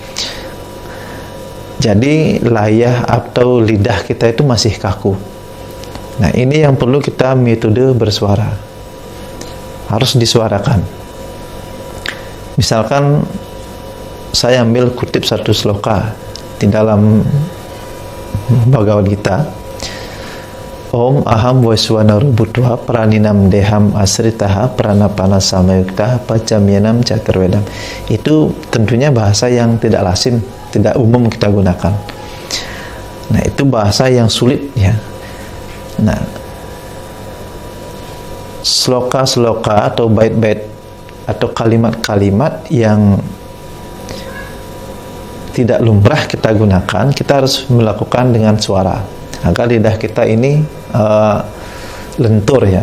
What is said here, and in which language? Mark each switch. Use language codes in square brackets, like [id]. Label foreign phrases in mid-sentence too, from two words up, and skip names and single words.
[id] Jadi layah atau lidah kita itu masih kaku. Nah, ini yang perlu kita metode bersuara. Harus disuarakan. Misalkan saya ambil kutip satu sloka di dalam Bhagavad Gita. [sa] Om aham vaiswana rubutva praninam deham asritaha pranapana samayukta pacamyanam caturvedam. [id] Itu tentunya bahasa yang tidak lazim, tidak umum kita gunakan. Nah, itu bahasa yang sulit ya. Nah, sloka-sloka atau bait-bait atau kalimat-kalimat yang tidak lumrah kita gunakan, kita harus melakukan dengan suara agar lidah kita ini lentur ya.